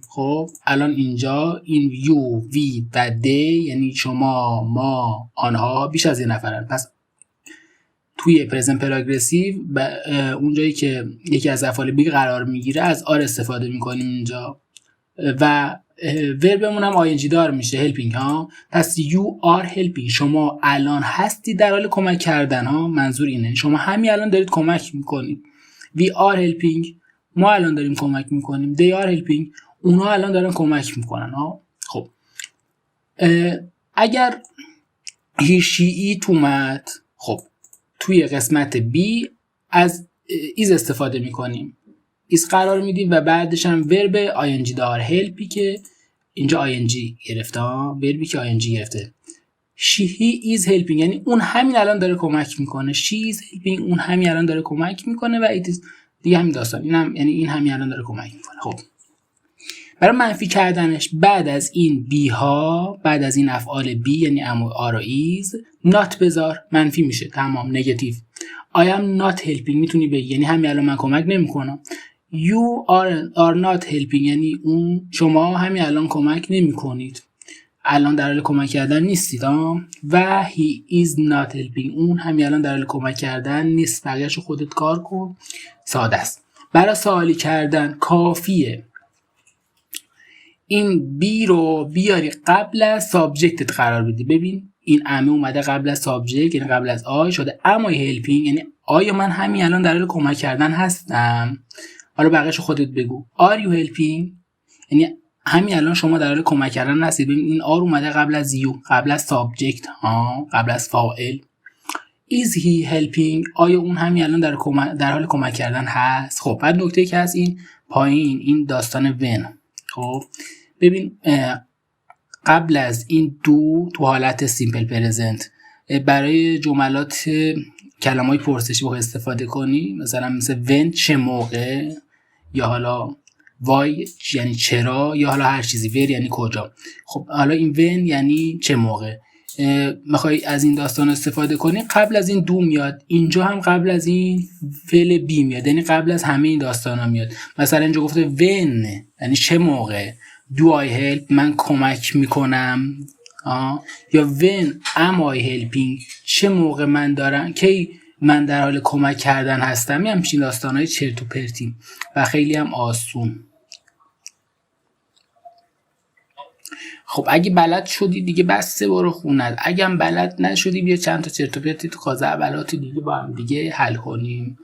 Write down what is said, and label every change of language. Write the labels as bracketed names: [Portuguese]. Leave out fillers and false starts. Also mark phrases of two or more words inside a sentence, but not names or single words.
[Persian] خب الان اینجا این یو، وی و دی، یعنی شما، ما، آنها بیش از یک نفرن. پس توی [English] present progressive [Persian] اونجایی که یکی از افعال بی قرار میگیره از آر استفاده میکنیم اینجا، و وربمون هم آی دار میشه، هلپینگ ها. [English] پس you are helping، [Persian] شما الان هستی در حال کمک کردن ها. منظور اینه شما همین الان دارید کمک میکنید. [English] we are helping، [Persian] ما الان داریم کمک میکنیم. [English] they are helping، [Persian] اونها الان دارن کمک میکنن ها. خب اگر [English] he she it [Persian] اومد، خب توی قسمت B از ایز استفاده میکنیم. ایز قرار میدیم و بعدش هم [English] verb ing [Persian] دار، هلپی که اینجا آینجی گرفته ها، وربی که آینجی گرفته. [English] she is helping، [Persian] یعنی اون همین الان داره کمک میکنه. [English] she is helping، [Persian] اون همین الان داره کمک میکنه. و [English] it is [Persian] دیگه همین داستان، اینم یعنی این همین الان داره کمک میکنه. خب برای منفی کردنش بعد از این بی ها، بعد از این افعال بی یعنی ام و آر و ایز، نات بذار، منفی میشه. تمام، نگاتیو. [English] I am not helping [Persian] میتونی بگی یعنی همین الان من کمک نمیکنم. [English] You are not helping [Persian] یعنی شما همین الان کمک نمیکنید، الان در حال کمک کردن نیستید. و [English] he is not helping [Persian] اون همین الان در حال کمک کردن نیست. بقیه‌شو خودت کار کن، ساده است. برای سوالی کردن کافیه این بی رو بیاری قبل از سابجکتت قرار بدی. ببین این امه اومده قبل از سابجکت یعنی قبل از آی شده [English] am I helping [Persian] یعنی آیا من همین الان در حال کمک کردن هستم. حالا بقیه‌شو خودت بگو. [English] Are you helping [Persian] یعنی همین الان شما در حال کمک کردن هستید. ببین این آر اومده قبل از یو، قبل از سابجکت، قبل از فاعل. [English] Is he helping [Persian] آیا اون همین الان در حال کمک کردن هست. خب بعد نکته که هست این پایین این داستان when. خب ببین قبل از این دو تو حالت [English] simple present [Persian] برای جملات کلمه‌های پرسشی بخوای استفاده کنی مثلا مثل when چه موقع، یا حالا why یعنی چرا، یا حالا هر چیزی where یعنی کجا. خب حالا این when یعنی چه موقع میخوای از این داستان استفاده کنی قبل از این دو میاد، اینجا هم قبل از این فعل بی میاد یعنی قبل از همه این داستان ها میاد. مثلا اینجا گفته when یعنی چه موقع، [English] do I help [Persian] من کمک میکنم، یا [English] when am I helping [Persian] چه موقع من دارم کی من در حال کمک کردن هستم. یه همچین داستانهای چرت و پرتی و خیلی هم آسون. خب اگه بلد شدی دیگه بسته برو خونت، اگه هم بلد نشدی بیا چند تا چرت و پرتی تو خزعبلات دیگه با هم دیگه حل کنیم.